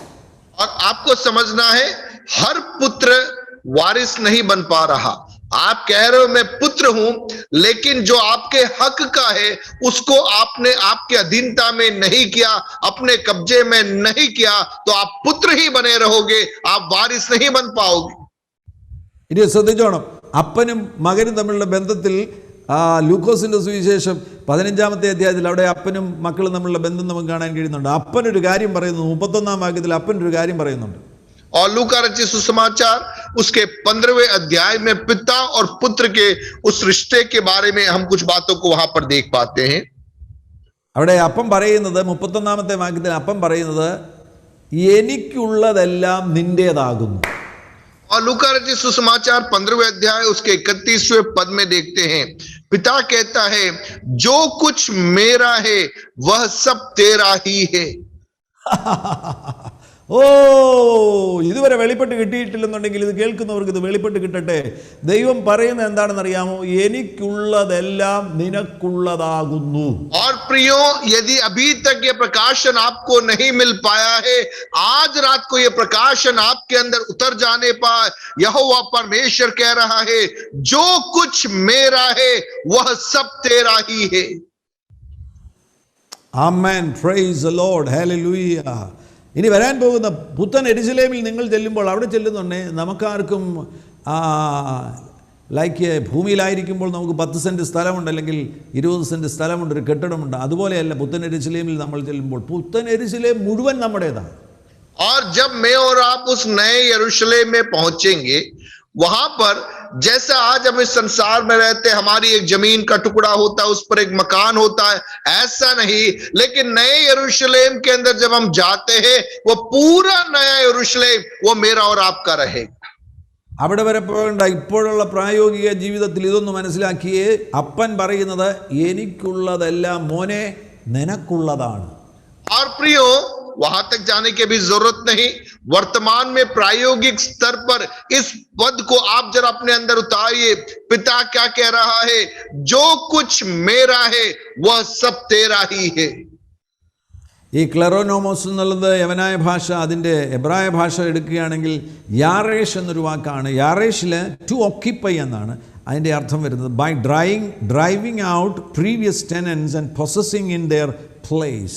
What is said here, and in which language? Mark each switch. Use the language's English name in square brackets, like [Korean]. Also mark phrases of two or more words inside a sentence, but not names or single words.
[Hindi] और आपको समझना है, हर पुत्र वारिस नहीं बन पा रहा. आप कह रहे हो मैं पुत्र हूं, लेकिन जो आपके हक का है उसको आपने आपके अधीनता में नहीं किया, अपने कब्जे में नहीं किया, तो आप पुत्र ही बने रहोगे, आप वारिस नहीं बन पाओगे. [Malayalam] ഇനി ശ്രദ്ധിച്ചോണം, അപ്പനും മകനും തമ്മിലുള്ള ബന്ധത്തിൽ ലൂക്കോസിന്റെ സുവിശേഷം 15-ാമത്തെ അധ്യായത്തിൽ അവിടെ അപ്പനും മക്കളും തമ്മിലുള്ള ബന്ധം നമുക്ക് കാണാൻ കഴിയുന്നുണ്ട്. അപ്പനൊരു കാര്യം പറയുന്നു. 31-ാം വാക്യത്തിൽ അപ്പനൊരു കാര്യം പറയുന്നുണ്ട്. [Hindi] और लूका रचित सुसमाचार उसके 15वें अध्याय में पिता और पुत्र के उस रिश्ते के बारे में हम कुछ बातों को वहां पर देख पाते हैं. [Malayalam] അവിടെ അപ്പം പറയുന്നത് 31-ാമത്തെ വാക്യത്തിൽ അപ്പം പറയുന്നത് എനിക്കുള്ളതെല്ലാം നിന്റേതാകുന്നു. [Hindi] और लूका रचित सुसमाचार 15वें अध्याय उसके 31वें पद में देखते हैं, पिता कहता है जो कुछ मेरा है वह सब तेरा ही है. [Malayalam] ഓ, ഇതുവരെ വെളിപ്പെട്ട് കിട്ടിയിട്ടില്ലെന്നുണ്ടെങ്കിൽ ഇത് കേൾക്കുന്നവർക്ക് ഇത് വെളിപ്പെട്ട് കിട്ടട്ടെ. ദൈവം പറയുന്നത് എന്താണെന്ന് അറിയാമോ? എനിക്കുള്ളതെല്ലാം നിനക്കുള്ളതാകുന്നു. [Hindi] और प्रियो, यदि अभी तक ये प्रकाशन आपको नहीं मिल पाया है, आज रात को ये प्रकाशन आपके अंदर उतर जाने पर यहोवा परमेश्वर कह रहा है जो कुछ मेरा है वह सब तेरा ही है. [Malayalam] ആമേൻ. [English] praise the Lord. [Malayalam] ഹല്ലേലൂയ. ഇനി വരാൻ പോകുന്ന പുത്തൻ യെരുശലേമിൽ നിങ്ങൾ ചെല്ലുമ്പോൾ അവിടെ ചെല്ലുന്നുണ്ടേ നമുക്കാർക്കും ലൈക്ക് ഭൂമിയിലായിരിക്കുമ്പോൾ നമുക്ക് 10 സെൻറ്റ് സ്ഥലമുണ്ട്, അല്ലെങ്കിൽ 20 സെൻറ്റ് സ്ഥലമുണ്ട്, ഒരു കെട്ടിടമുണ്ട്. അതുപോലെയല്ല പുത്തൻ യെരുശലേമിൽ നമ്മൾ ചെല്ലുമ്പോൾ. പുത്തൻ യെരുശലേം മുഴുവൻ നമ്മുടേതാണ്. [Hindi] और जब मैं और आप उस नए यरूशलेम में पहुंचेंगे, वहां पर जैसा आज हम इस संसार में रहते हैं, हमारी एक जमीन का टुकड़ा होता है, उस पर एक मकान होता है, ऐसा नहीं। लेकिन नए यरूशलेम के अंदर जब हम जाते हैं, वो पूरा नया यरूशलेम वो मेरा और आपका रहेगा। [Malayalam] അവിടെ വരെ പോകേണ്ട, ഇപ്പോഴുള്ള പ്രായോഗിക ജീവിതത്തിൽ ഇതൊന്ന് മനസ്സിലാക്കിയേ. അപ്പൻ പറയുന്നത് എനിക്കുള്ളതെല്ലാം മോനെ നിനക്കുള്ളതാണ്. [Hindi] और प्रियो, वहां तक जाने की भी जरूरत नहीं। वर्तमान में प्रायोगिक स्तर पर इस पद को आप जरा अपने अंदर उतारिए। पिता क्या कह रहा है? जो कुछ मेरा है वह सब तेरा ही है। [Malayalam] ഈ ക്ലെറോനോമോസ് എന്നുള്ളത് യവനായ ഭാഷ, അതിൻ്റെ എബ്രായ ഭാഷ എടുക്കുകയാണെങ്കിൽ യാറേഷ് എന്നൊരു വാക്കാണ്. യാറേഷിൽ [English] to occupy [Malayalam] എന്നാണ് അതിൻ്റെ അർത്ഥം വരുന്നത്. [English] by driving out previous tenants and possessing in their place.